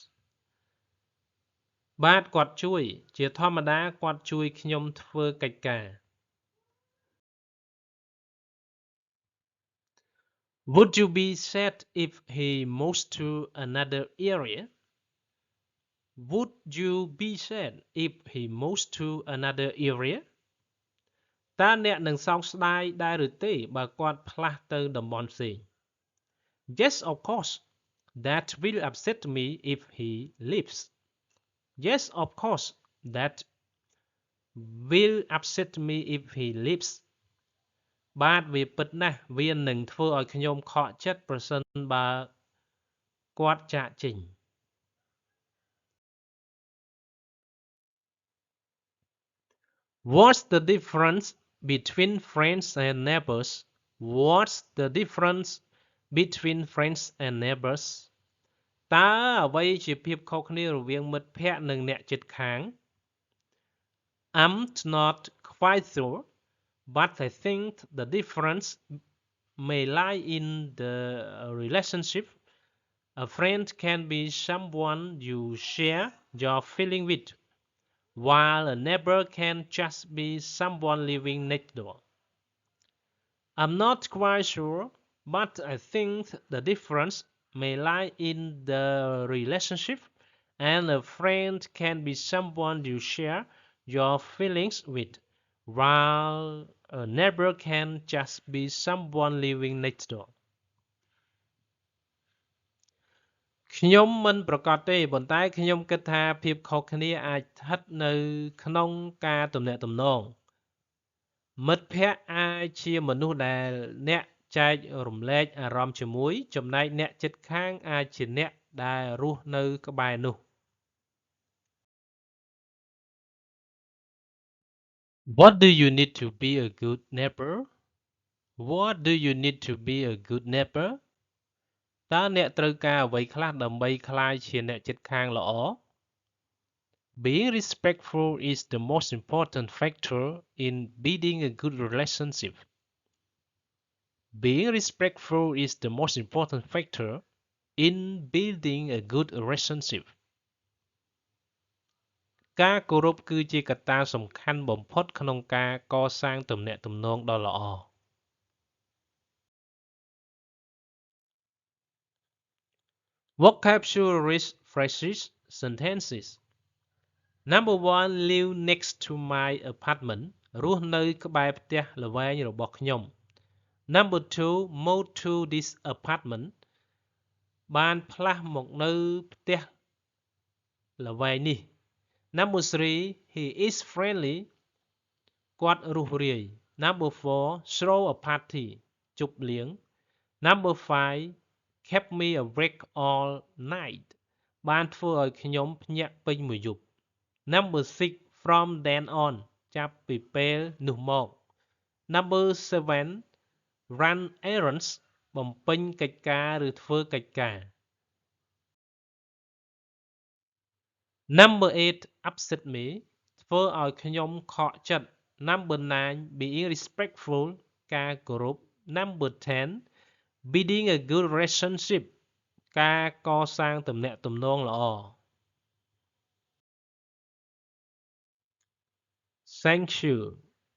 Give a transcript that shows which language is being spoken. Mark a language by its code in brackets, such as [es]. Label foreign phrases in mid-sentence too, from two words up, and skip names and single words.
[km] បាទគាត់ជួយជាធម្មតាគាត់ជួយខ្ញុំធ្វើកិច្ចការ [en] Would you be sad if he moves to another area? Would you be sad if he moves to another area? [km] តើអ្នកនឹងសោកស្ដាយដែរឬទេបើគាត់ផ្លាស់ទៅតំបន់ផ្សេង [en] Yes, of course. That will upset me if he leaves. Yes, of course. That will upset me if he leaves. [km] បាទវាពិតណាស់វានឹងធ្វើឲ្យខ្ញុំខកចិត្តប្រសិនបើគាត់ចាកចេញ [en] What's the difference between friends and neighbors? What's the difference between friends and neighbors? [km] តើអ្វីជាភាពខុសគ្នារវាងមិត្តភក្តិនិងអ្នកជិតខាង [en] I'm not quite sure, but I think the difference may lie in the relationship. A friend can be someone you share your feeling with, while a neighbor can just be someone living next door. I'm not quite sure, but I think the difference may lie in the relationship, and a friend can be someone you share your feelings with, while a neighbor can just be someone living next door. [km] ខ្ញុំមិនប្រកាសទេប៉ុន្តែខ្ញុំគិតថាភាពខុសគ្នាអាចស្ថិតនៅក្នុងការទំនាក់ទំនងមិត្តភក្តិអាចជាមនុស្សដែលអ្នកចែករំលែកអារម្មណ៍ជាមួយចំណែកអ្នកជិតខាងអាចជាអ្នកដែលរស់នៅក្បែរនោះ [en] What do you need to be a good neighbor? What do you need to be a good neighbor? [km] តើអ្នកត្រូវការអ្វីខ្លះដើម្បីក្លាយជាអ្នកជិតខាងល្អ [en] Being respectful is the most important factor in building a good relationship. Being respectful is the most important factor in building a good relationship. [km] ការគោរពគឺជាកត្តាសំខាន់បំផុតក្នុងការកសាងទំនាក់ទំនងដ៏ល្អ [en] Vocabulary phrases sentences Number 1 live next to my apartment [km] រស់នៅក្បែរផ្ទះ ល្វែងរបស់ខ្ញុំ [en] Number 2 move to this apartment [km] បានផ្លាស់មកនៅផ្ទះល្វែងនេះ Number [en] 3 he is friendly [km] គាត់រួសរាយ [en] Number 4 throw a party ជប់លៀង Number 5 kept me awake all night [km] បានធ្វើឲ្យខ្ញុំភ្ញាក់ពេញមួយយប់ [en] Number 6 from then on [km] ចាប់ពីពេលនោះមក [en] Number 7 run errands [km] បំពេញកិច្ចការឬធ្វើកិច្ចការ [en] Number 8 upset me [km] ធ្វើឲ្យខ្ញុំខកចិត្ត [en] Number 9 being respectful [km] ការគោរព [en] Number 10 building a good relationship [km] ការកសាងទំនាក់ទំនងល្អ [en] Thank you